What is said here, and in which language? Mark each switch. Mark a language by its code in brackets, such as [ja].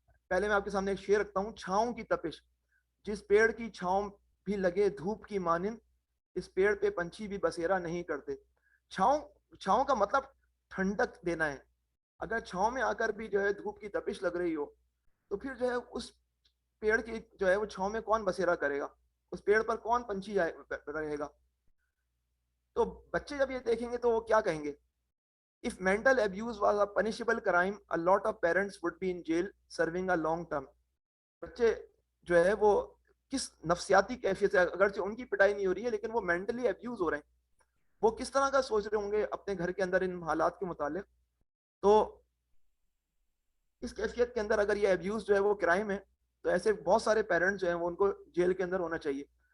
[ur] پہلے میں آپ کے سامنے ایک شعر رکھتا ہوں. چھاؤں کی تپش, جس پیڑ کی چھاؤں بھی لگے دھوپ کی مانند, اس پیڑ پہ پنچھی بھی بسیرا نہیں کرتے. چھاؤں کا مطلب ٹھنڈک دینا ہے. اگر چھاؤں میں آ کر بھی جو ہے دھوپ کی تپش لگ رہی ہو تو پھر جو ہے اس پیڑ کی جو ہے وہ چھاؤں میں کون بسیرا کرے گا, اس پیڑ پر کون پنچھی رہے گا. تو بچے جب یہ دیکھیں گے تو وہ کیا کہیں گے, [en] if mental abuse was a punishable crime, a lot of parents would be in jail serving a long term. [ur] بچے جو ہے وہ کس نفسیاتی کیفیت سے, اگرچہ ان کی پٹائی نہیں ہو رہی ہے لیکن وہ مینٹلی ابیوز ہو رہے ہیں, وہ کس طرح کا سوچ رہے ہوں گے اپنے گھر کے اندر ان حالات کے متعلق. تو اس کیفیت کے اندر اگر یہ ابیوز جو ہے وہ کرائم ہے تو ایسے بہت سارے پیرنٹس جو ہیں وہ ان کو جیل کے اندر ہونا چاہیے.